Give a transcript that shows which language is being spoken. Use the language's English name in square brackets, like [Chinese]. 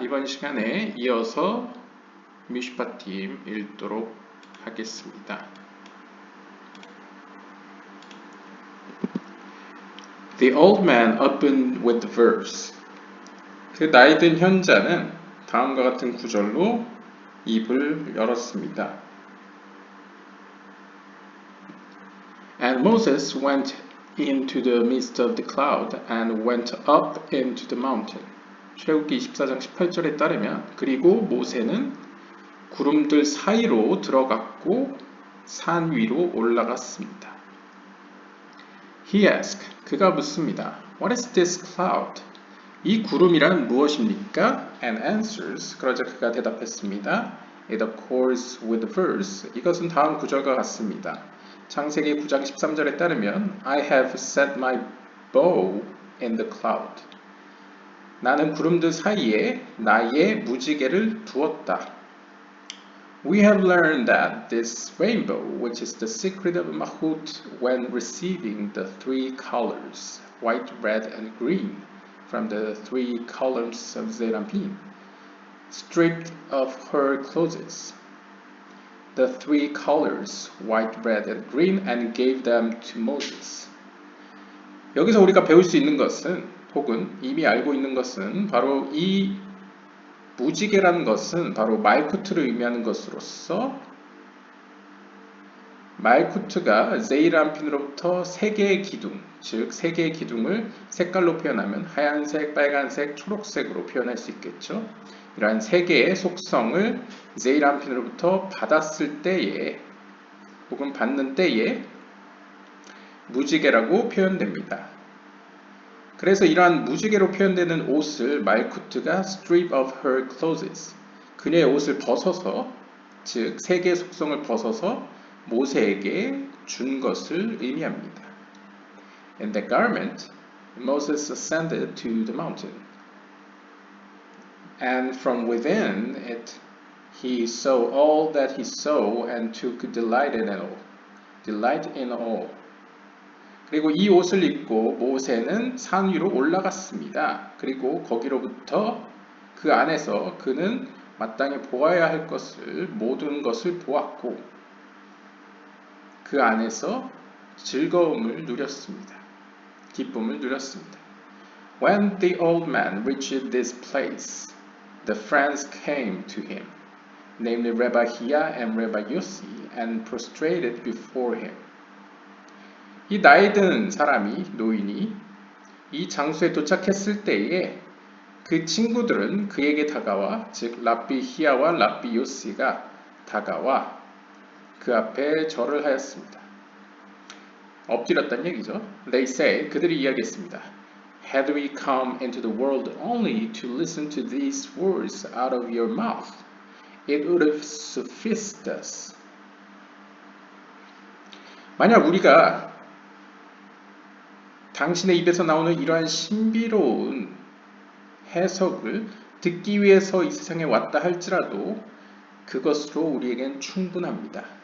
[Korean] 이번 시간에 이어서 미슈파팀 읽도록 하겠습니다. [English] The old man opened with the verse. [Korean] 그 나이 든 현자는 다음과 같은 구절로 입을 열었습니다. [English] And Moses went into the midst of the cloud and went up into the mountain. [Korean] 출애굽기 24장 18절에 따르면 그리고 모세는 구름들 사이로 들어갔고 산 위로 올라갔습니다. [English] He asked, [Korean] 그가 묻습니다. [English] What is this cloud? [Korean] 이 구름이란 무엇입니까? [English] And answers, [Korean] 그러자 그가 대답했습니다. [English] It accords with the verse. [Korean] 이것은 다음 구절과 같습니다. 창세기 9장 13절에 따르면 [English] I have set my bow in the cloud. [Korean] 나는 구름들 사이에 나의 무지개를 두었다. [English] We have learned that this rainbow, which is the secret of Mahut when receiving the three colors, white, red, and green, from the three columns of Zerampin, stripped of her clothes, the three colors, white, red, and green, and gave them to Moses. [Korean] 여기서 우리가 배울 수 있는 것은, 혹은 이미 알고 있는 것은 바로 이 무지개라는 것은 바로 말쿠트를 의미하는 것으로서 말쿠트가 제이란핀으로부터 세 개의 기둥, 즉 세 개의 기둥을 색깔로 표현하면 하얀색, 빨간색, 초록색으로 표현할 수 있겠죠. 이러한 세 개의 속성을 제이란핀으로부터 받았을 때에 혹은 받는 때에 무지개라고 표현됩니다. 그래서 이러한 무지개로 표현되는 옷을 말쿠트가 [English] strip of her clothes, [Korean] 그녀의 옷을 벗어서, 즉 세 개의 속성을 벗어서 모세에게 준 것을 의미합니다. [English] In the garment, Moses ascended to the mountain, and from within it he saw all that he saw and took delight in all. Delight in all. [Korean] 그리고 이 옷을 입고 모세는 산 위로 올라갔습니다. 그리고 거기로부터 그 안에서 그는 마땅히 보아야 할 것을 모든 것을 보았고 그 안에서 즐거움을 누렸습니다. 기쁨을 누렸습니다. [English] When the old man reached this place, the friends came to him, namely Rabbi Hia and Rabbi Yossi, and prostrated before him. [Korean] 이 나이 든 사람이, 노인이 이 장소에 도착했을 때에 그 친구들은 그에게 다가와, 즉 랍비 히야와 랍비 요시가 다가와 그 앞에 절을 하였습니다. 엎드렸다는 얘기죠. [English] They say, [Korean] 그들이 이야기했습니다. [English] Had we come into the world only to listen to these words out of your mouth, it would have sufficed us. [Korean] 만약 우리가 당신의 입에서 나오는 이러한 신비로운 해석을 듣기 위해서 이 세상에 왔다 할지라도 그것으로 우리에겐 충분합니다.